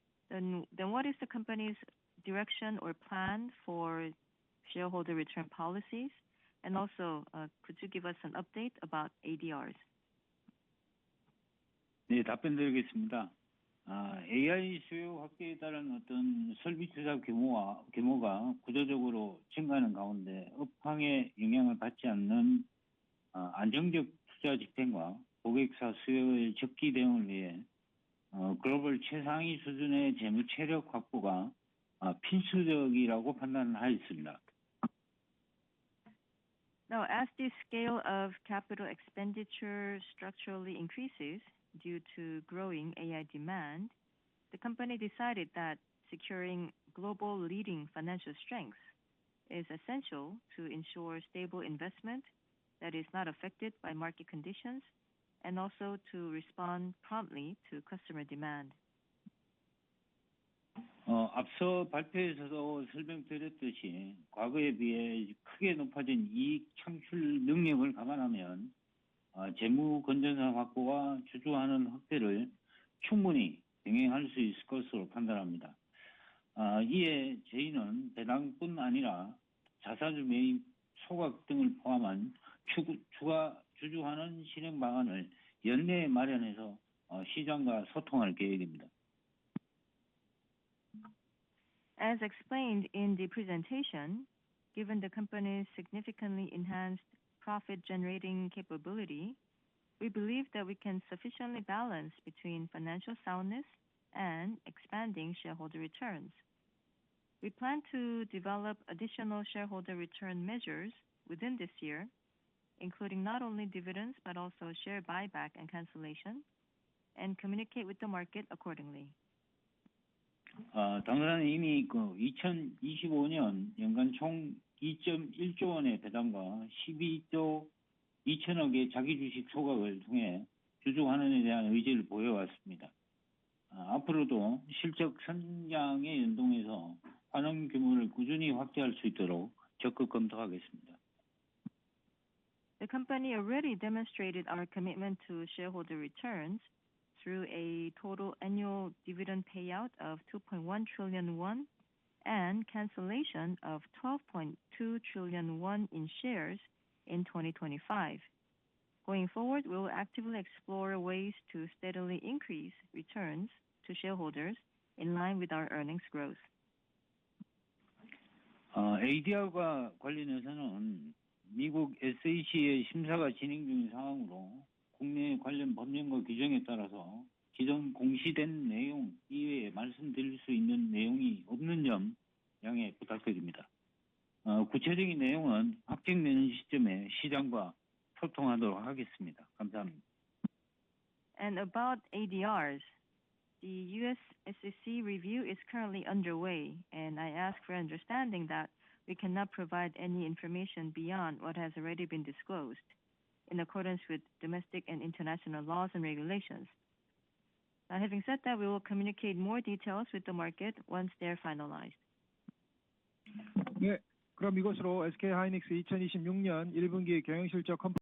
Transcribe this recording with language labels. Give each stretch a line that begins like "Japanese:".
English: Then what is the company's direction or plan for shareholder return policies? And also, could you give us an update about ADRs?
Korean: 네, 답변드리겠습니다. AI 수요 확대에 따른 어떤 설비 투자 규모가 구조적으로 증가하는 가운데 업황에 영향을 받지 않는 안정적 투자 집행과 고객사 수요의 적기 대응을 위해 글로벌 최상위 수준의 재무 체력 확보가 필수적이라고 판단하였습니다.
English: Now, as the scale of capital expenditure structurally increases due to growing AI demand, the company decided that securing global leading financial strength is essential to ensure stable investment that is not affected by market conditions and also to respond promptly to customer demand.
Korean: 앞서 발표에서도 설명드렸듯이 과거에 비해 크게 높아진 이익 창출 능력을 감안하면 재무 건전성 확보와 주주환원 확대를 충분히 병행할 수 있을 것으로 판단합니다. 이에 저희는 배당뿐 아니라 자사주 매입 소각 등을 포함한 추가 주주환원 실행 방안을 연내에 마련해서 시장과 소통할 계획입니다.
English: As explained in the presentation, given the company's significantly enhanced profit-generating capability, we believe that we can sufficiently balance between financial soundness and expanding shareholder returns. We plan to develop additional shareholder return measures within this year, including not only dividends but also share buyback and cancellation, and communicate with the market accordingly.
Korean: 당사는 이미 2025년 연간 총 2.1조 원의 배당과 12조 2천억의 자기 주식 소각을 통해 주주 환원에 대한 의지를 보여왔습니다. 앞으로도 실적 성장에 연동해서 환원 규모를 꾸준히 확대할 수 있도록 적극 검토하겠습니다.
English: The company already demonstrated our commitment to shareholder returns through a total annual dividend payout of 2.1 trillion won and cancellation of 12.2 trillion won in shares in 2025. Going forward, we will actively explore ways to steadily increase returns to shareholders in line with our earnings growth.
Korean: ADR과 관련해서는 미국 SEC의 심사가 진행 중인 상황으로 국내 관련 법령과 규정에 따라서 기존 공시된 내용 이외에 말씀드릴 수 있는 내용이 없는 점 양해 부탁드립니다. 구체적인 내용은 확정되는 시점에 시장과 소통하도록 하겠습니다. 감사합니다.
English: And about ADRs, the U.S. SEC review is currently underway, and I ask for understanding that we cannot provide any information beyond what has already been disclosed, in accordance with domestic and international laws and regulations. Now, having said that, we will communicate more details with the market once they are finalized.
Korean: 네, 그럼 이것으로 SK 하이닉스 2026년 1분기 경영실적